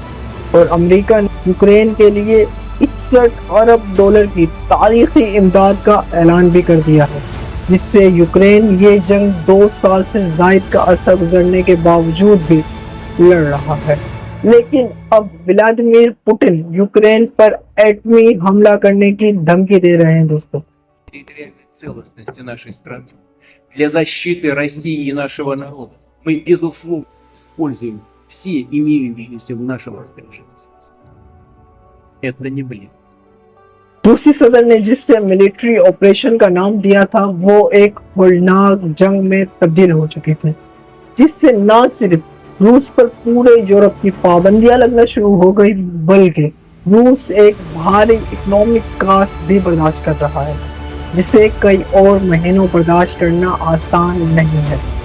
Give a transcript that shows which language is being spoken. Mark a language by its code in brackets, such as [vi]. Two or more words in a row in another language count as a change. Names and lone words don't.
[ur] اور امریکہ نے یوکرین کے لیے 61 ارب ڈالر کی تاریخی امداد کا اعلان بھی کر دیا ہے، جس سے یوکرین یہ جنگ 2 سال سے زائد کا عرصہ گزرنے کے باوجود بھی لڑ رہا ہے. لیکن اب ولادیمیر پیوٹن یوکرین پر ایٹمی حملہ کرنے کی دھمکی دے رہے ہیں دوستوں. [ru] Территориальной целостности нашей страны для защиты России и нашего народа мы, безусловно, используем все имеющиеся в нашем распоряжении средства. Это не бред. [ur] روسی صدر نے جس سے [en] military operation [ur] کا نام دیا تھا وہ ایک ہولناک جنگ میں تبدیل ہو چکی تھی، جس سے نہ صرف روس پر پورے یورپ کی پابندیاں لگنا شروع ہو گئی بلکہ روس ایک بھاری [en] economic cost [ur] بھی برداشت کر رہا ہے، جسے کئی اور مہینوں برداشت کرنا آسان نہیں ہے.